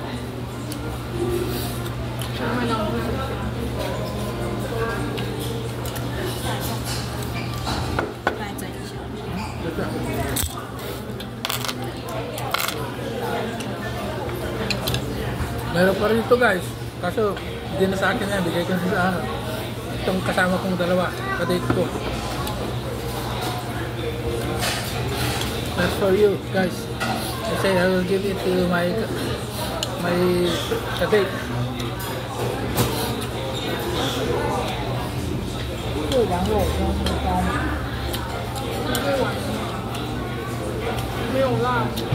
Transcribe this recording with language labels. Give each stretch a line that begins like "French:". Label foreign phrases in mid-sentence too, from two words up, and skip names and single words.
Chinese: 再整一下。
Filipino: Ito. Meron pa rin ito guys. Kaso hindi na sa akin yan. Bigay ko sa ano. Itong kasama kong dalawa. Kadate ko.
English: That's for you guys. I say I will give it to my kadate.
Chinese: 这羊肉跟那个高没有辣。